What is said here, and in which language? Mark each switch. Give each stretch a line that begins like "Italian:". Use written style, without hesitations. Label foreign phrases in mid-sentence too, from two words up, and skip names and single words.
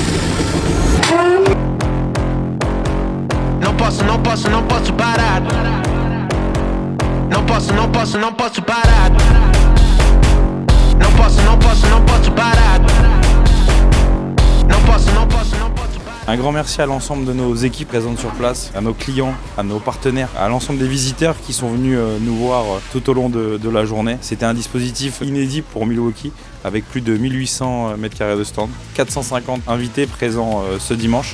Portuguese: Não posso parar. Não posso parar. Não posso parar. Não posso parar.
French: Un grand merci à l'ensemble de nos équipes présentes sur place, à nos clients, à nos partenaires, à l'ensemble des visiteurs qui sont venus nous voir tout au long de la journée. C'était un dispositif inédit pour Milwaukee avec plus de 1800 m² de stand, 450 invités présents ce dimanche.